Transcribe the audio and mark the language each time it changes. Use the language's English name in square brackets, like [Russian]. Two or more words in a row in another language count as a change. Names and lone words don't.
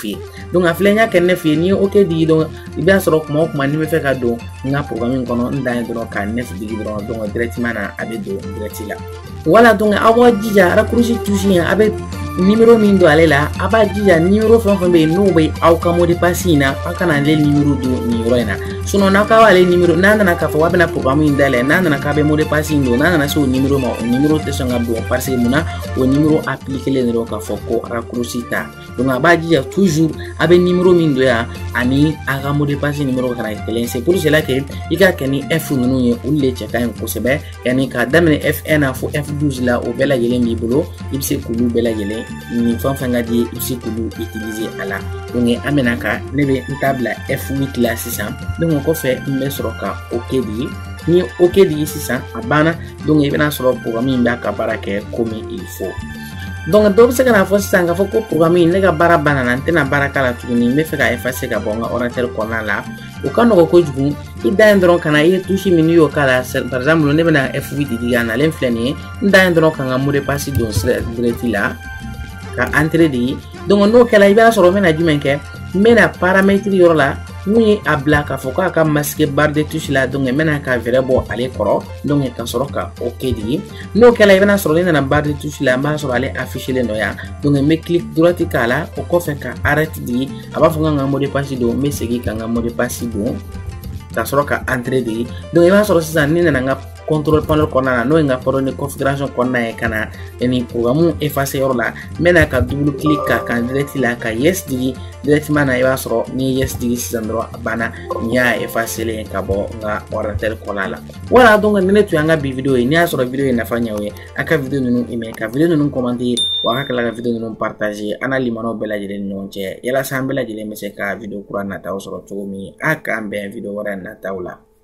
[Bambara] ye donc a filɛ n y'a kɛ 9 ye n'i ye OK digi donc i b'a sɔrɔ kuma o kuma ni bɛ fɛ ka don n ka programme in kɔnɔ n dan ye dɔrɔn ka 9 digi dɔrɔn donc directement na a bɛ don direct la voilà donc aw b'a jija [French] raccourci touche [Bambara] in a bɛ numéro min don ale la a b'a jija numéro fɛn fɛn bɛ yen n'o bɛ aw ka [French] mot de passe [Bambara] in na aw kana ale numéro don nin yɔrɔ in na sinon n'aw k'a b'ale numéro n'a nana k'a fɔ k'a bɛna programme in dayɛlɛ n'a nana k'a bɛ [French] mot de passe [Bambara] in don n'a nana se o numéro ma o numéro tɛ sɔn ka don parce que mun na o numéro appliqué len dɔrɔn k'a fɔ ko raccourci ta donc a b'a jija toujours a bɛ numéro min don yan ani a ka mot de passe numéro kana kɛ kelen [French] c'est pour cela que [Bambara] i ka kɛ ni F ninnu ye olu de cɛ ka ɲi kosɛbɛ yanni k'a daminɛ F1 na fo F12 la o bɛɛ lajɛlen b'i bolo i bɛ se k'olu bɛɛ lajɛlen ni fɛn fɛn ka di ye i bɛ se k'olu utiliser a la donc an bɛna ka ne bɛ n ta bila F8 la sisan donc o kɔfɛ n bɛ sɔrɔ ka OK digi ni OK digi sisan a banna donc i bɛna sɔrɔ programme in b'a ka baara kɛ [French] comme il faut [Bambara] donc dɔw bɛ se ka na fɔ sisan k'a fɔ ko programme in ne ka baara banna na n tɛna baara k'a la tuguni n bɛ fɛ ka effacer ka bɔ n ka ordinateur kɔnɔna la o ka nɔgɔn kojugu i dan ye dɔrɔn ka na i ye touche min n'i y'o k'a la [French] par exemple [Bambara] ne bɛna F8 digi a nalen filɛ nin ye n dan ye dɔrɔn ka n ka [French] mot de passe [Bambara] don direct la ka entrée digi donc n'o kɛla i b'a sɔrɔ n bɛna jumɛn kɛ n bɛna paramètre yɔrɔ la mun ye a bila k'a fɔ k'a ka [French] masquer barre de touche [Bambara] la donc n bɛna ka vrai bɔ ale kɔrɔ donc ka sɔrɔ ka OK digi n'o kɛla i bɛna sɔrɔ ne nana [French] barre de touche [Bambara] la n b'a sɔrɔ ale affiché len don yan donc n bɛ [French] clic droite [Bambara] k'a la o kɔfɛ ka arrête digi a b'a fɔ k'an ka [French] mot de passe [Bambara] don n bɛ segin ka n ka mot de passe don ka sɔrɔ ka entrée digi donc i b'a sɔrɔ sisan ne nana n ka contrôle panel kɔnɔna na n'o ye n ka pardon configuration kɔnɔna ye ka na ni programme effacer yɔrɔ la n bɛna ka [French] double clic [Bambara] k'a kan direct la ka yes digi directement na i b'a sɔrɔ ni yes digi sisan dɔrɔn a banna n y'a effacer len ka bɔ n ka ordinateur kɔnɔna la voilà donc ni ne tun y'an ka bi video ye n'i y'a sɔrɔ video ye nafa ɲɛ o ye a ka video ninnu aimé ka video ninnu commenter wa a ka tila ka video ninnu partager an n'a limanaw bɛɛ lajɛlen ni ɲɔgɔn cɛ yalasa an bɛɛ lajɛlen bɛ se ka video kura nataw sɔrɔ cogo min a k'an bɛn video wɛrɛ nataw la